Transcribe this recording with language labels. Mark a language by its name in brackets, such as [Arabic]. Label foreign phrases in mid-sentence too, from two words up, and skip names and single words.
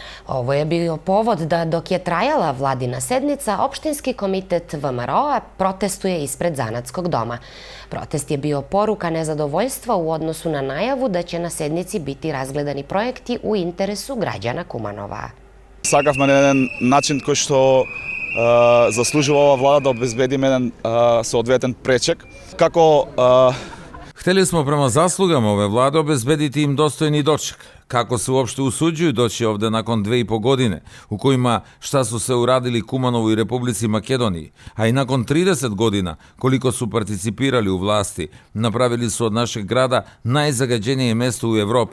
[Serbian] Ovo je bio povod da dok je trajala vladina sednica, opštinski komitet VMRO-a protestuje ispred Zanatskog doma. Protest je bio poruka nezadovoljstva u odnosu na najavu da će na sednici biti razgledani projekti u interesu građana Kumanova. [Macedonian] Сакавме на еден начин кој што заслужува ова влада да обезбедиме еден соодветен пречек. Како [Serbian] Hteli smo prema zaslugama ove vlade obezbediti im dostojni doček. Kako se uopšte usuđuju doći ovde nakon 2,5 godine, u kojima šta su se uradili Kumanovu i Republici Makedoniji, a i nakon 30 godina koliko su participirali u vlasti, napravili su od našeg grada najzagađenije mesto u Evropi.